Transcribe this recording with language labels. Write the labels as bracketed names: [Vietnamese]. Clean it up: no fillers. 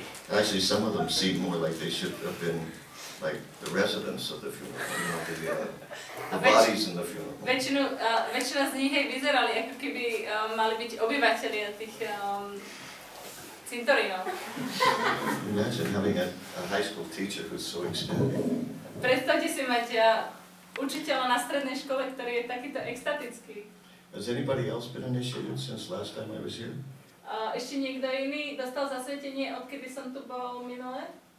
[English] Actually, some of them seem more like they should have been like the residents of the funeral, you know, the bodies in the funeral. [Slovak] Väčšina z nich aj vyzerali, ako keby mali byť obyvateľia tých cintorínov. [English] Imagine having a high school teacher who's so ecstatic. [Slovak] Predstavte si mať učiteľa na strednej škole, ktorý je takýto extatický. [English] Has anybody else been initiated since last time I was here? [Slovak] Ešte niekto iný dostal zasvetenie, odkedy som tu bol minule?